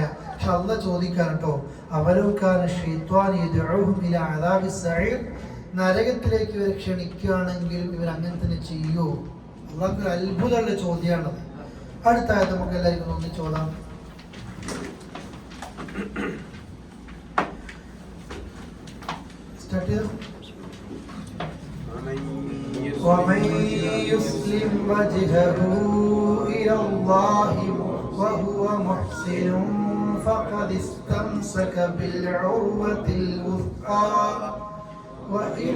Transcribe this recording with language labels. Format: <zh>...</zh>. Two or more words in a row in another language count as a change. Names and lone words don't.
<ml>പക്ഷെ അള്ളാഹ് ചോദിക്കാൻ കേട്ടോ,</ml> <ar>أولو كان الشيطان يدعوهم إلى عذاب السعير,</ar> <ml>നരകത്തിലേക്ക് ഇവരെ ക്ഷണിക്കുകയാണെങ്കിലും ഇവർ അങ്ങനെ തന്നെ ചെയ്യുമോ? അള്ളാഹ്ക്ക് ഒരു അത്ഭുതമുള്ള ചോദ്യമാണത്. അടുത്തായത് നമുക്ക് എല്ലാവർക്കും ഒന്ന് ചോദാം. സ്റ്റാർട്ട് ചെയ്തു.</ml> <ar>ومن يسلم وجهه إلى الله وهو محسن فقد استمسك بالعروة الوثقى وإلى</ar>